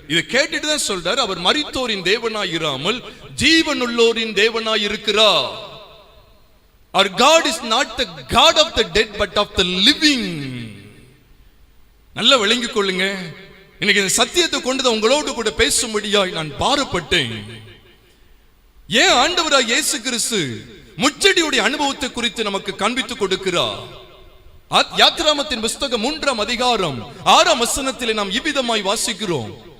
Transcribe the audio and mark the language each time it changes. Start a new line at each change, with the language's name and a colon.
Tamil: இதை கேட்டுட்டு தான் சொல்றார், அவர் மரித்தோரின் தேவனாய் இராமல் ஜீவனுள்ளோரின் தேவனாய் இருக்கிறார்.
English: Our God is not the God of the dead but of the living.
Tamil: நல்லா விளங்கிக் கொள்ளுங்க. இன்னைக்கு இந்த சத்தியத்தை கொண்டு உங்களோடு கூட பேசும்படியாய் நான் பாரப்பட்டேன். ஏன் ஆண்டவராய் இயேசு கிறிஸ்து முச்செடியுடைய அனுபவத்தை குறித்து நமக்கு காண்பித்துக் கொடுக்கிறார். யாத்திராமத்தின் புஸ்தகம் 3ஆம் அதிகாரம் 6ஆம் வசனத்திலே நாம் இவ்விதமாய் வாசிக்கிறோம்.